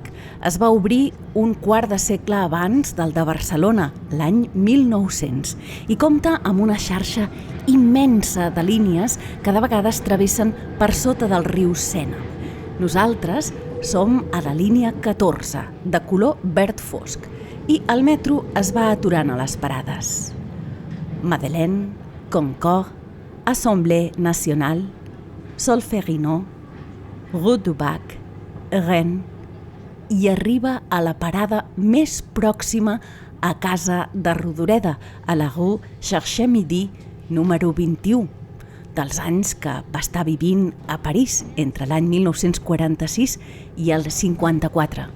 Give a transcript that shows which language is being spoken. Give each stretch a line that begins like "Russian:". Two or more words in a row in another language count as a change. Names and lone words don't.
Catalan: Es va obrir un quart de segle abans del de Barcelona, l'any 1900, i compta amb una xarxa immensa de línies que de vegades travessen per sota del riu Sena. Nosaltres som a la línia 14, de color verd fosc, i el metro es va aturant a les parades. Madeleine, Concorde, Assemblée Nationale, Solferino, Rue du Bac, Rennes, i arriba a la parada més pròxima a casa de Rodoreda, a la rue Cherche-Midi, número 21, dels anys que va estar vivint a París entre l'any 1946 i el 54.